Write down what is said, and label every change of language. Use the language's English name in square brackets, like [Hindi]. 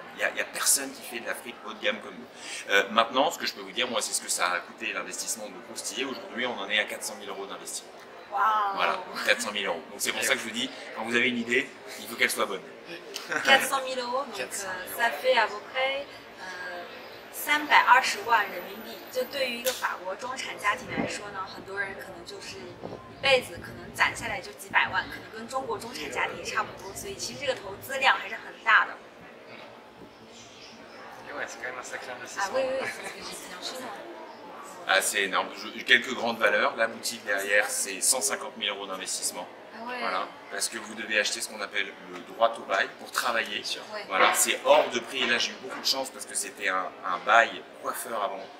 [French] Il n'y a personne qui fait de la frite haut de gamme comme nous. Maintenant, ce que je peux vous dire, moi, c'est ce que ça a coûté l'investissement de Croustiller. Aujourd'hui, on en est à 400 000 € d'investissement. Wow. Voilà, 400 000 €. Donc c'est pour ça que je vous dis, quand vous avez une idée, il faut qu'elle soit bonne. 400 000 €, donc ça fait à peu près [Chinese] 320万人民币。就对于一个法国中产家庭来说呢，很多人可能就是一辈子可能攒下来就几百万，可能跟中国中产家庭也差不多，所以其实这个投资量还是很大的。 [French] Ouais, c'est quand même un sacré investissement. Ah oui, oui, c'est ce que j'ai dit en chinois. Ah, c'est énorme. Quelques grandes valeurs. La boutique derrière, c'est 150 000 € d'investissement. Ah ouais. Voilà, parce que vous devez acheter ce qu'on appelle le droit au bail pour travailler. Ouais. Voilà, c'est hors de prix. Et là, j'ai eu beaucoup de chance parce que c'était un bail coiffeur avant.